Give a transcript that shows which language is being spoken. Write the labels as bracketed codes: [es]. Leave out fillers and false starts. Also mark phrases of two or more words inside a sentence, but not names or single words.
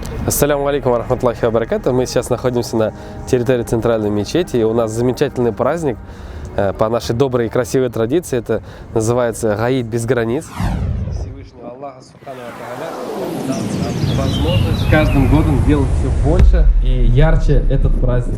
[ar] السلام عليكم رحمة الله وبركاته. [ru] Мы сейчас находимся на территории центральной мечети, и у нас замечательный праздник по нашей доброй и красивой традиции. Это называется Гаид без границ. Всевышнего Аллаха [ar] سبحانه وتعالى [ru] дал нам возможность каждым годом делать все больше и ярче этот праздник.